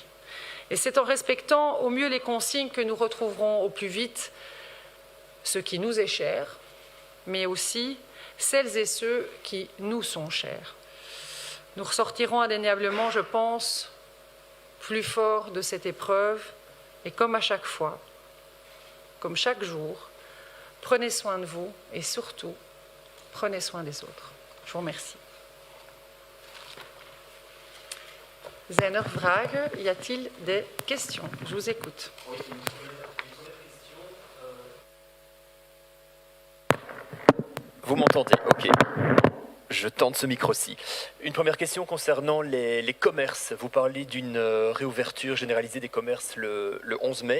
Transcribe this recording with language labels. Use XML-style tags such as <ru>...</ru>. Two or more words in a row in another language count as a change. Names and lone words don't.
<fr>Et c'est en respectant au mieux les consignes que nous retrouverons au plus vite ce qui nous est cher, mais aussi celles et ceux qui nous sont chers. Nous ressortirons indéniablement, je pense, plus forts de cette épreuve et comme à chaque fois, comme chaque jour, prenez soin de vous et surtout, prenez soin des autres. Je vous remercie.</fr> <nl>Zijn er vragen?</nl> <fr>Y a-t-il des questions? Je vous écoute. Vous m'entendez? Ok. Je tente ce micro-ci. Une première question concernant les commerces. Vous parlez d'une réouverture généralisée des commerces le 11 mai.</fr>